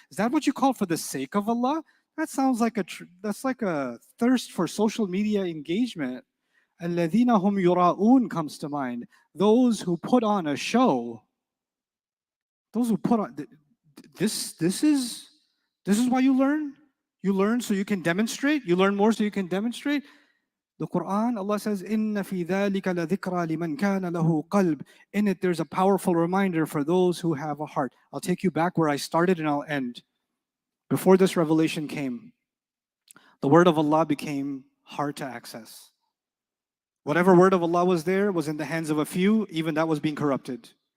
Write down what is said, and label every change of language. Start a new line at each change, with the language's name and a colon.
English: Is that what you call for the sake of Allah? That sounds like that's like a thirst for social media engagement.
Arabic: الَّذِينَ هُمْ يُرَاءُونَ
English: comes to mind. Those who put on a show. Those who put on this is why you learn. You learn so you can demonstrate. You learn more so you can demonstrate. The Quran, Allah says,
Arabic: إِنَّ فِي ذَلِكَ لَذِكْرَى لِمَنْ كَانَ لَهُ قَلْبٌ.
English: In it, there's a powerful reminder for those who have a heart. I'll take you back where I started and I'll end. Before this revelation came, the word of Allah became hard to access. Whatever word of Allah was there was in the hands of a few, even that was being corrupted.